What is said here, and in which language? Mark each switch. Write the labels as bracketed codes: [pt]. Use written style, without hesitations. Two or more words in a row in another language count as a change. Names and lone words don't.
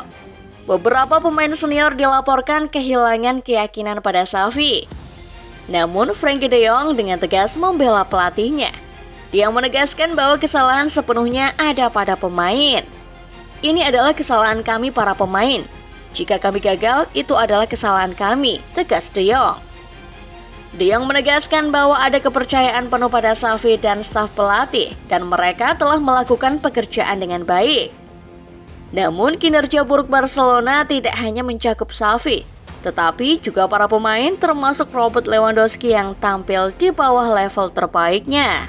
[id] Beberapa pemain senior dilaporkan kehilangan keyakinan pada Xavi. Namun, Frenkie de Jong dengan tegas membela pelatihnya. Dia menegaskan bahwa kesalahan sepenuhnya ada pada pemain. Ini adalah kesalahan kami para pemain. Jika kami gagal, itu adalah kesalahan kami, tegas de Jong. De Jong menegaskan bahwa ada kepercayaan penuh pada Xavi dan staf pelatih, dan mereka telah melakukan pekerjaan dengan baik. Namun, kinerja buruk Barcelona tidak hanya mencakup Xavi, tetapi juga para pemain termasuk Robert Lewandowski yang tampil di bawah level terbaiknya.